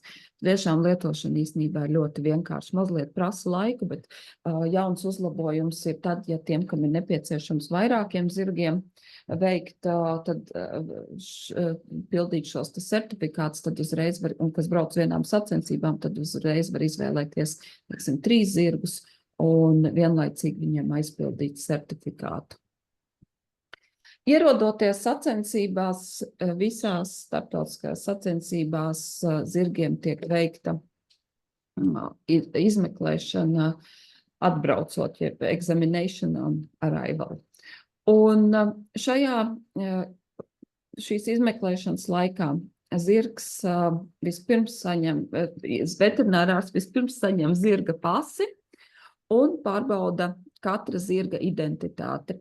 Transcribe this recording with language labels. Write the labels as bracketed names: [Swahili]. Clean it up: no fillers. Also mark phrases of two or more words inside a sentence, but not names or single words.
[Latvian] Tiešām lietošana īstenībā ir ļoti vienkārši, mazliet prasa laiku, bet jauns uzlabojums ir tad, ja tiem, kam ir nepieciešams vairākiem zirgiem veikt, tad pildīt šos certifikātus, tad uzreiz var, un kas brauc vienām sacensībām, tad uzreiz var izvēlēties, 3 zirgus un vienlaicīgi viņiem aizpildīt certifikātu. Ierodoties sacensībās, visās starptautiskajās sacensībās zirgiem tiek veikta izmeklēšana atbraucot, jeb [English] examination on arrival. [Latvian] Un šīs izmeklēšanas laikā zirgs vispirms saņem, veterinārārs vispirms saņem zirga pasi un pārbauda katra zirga identitāti.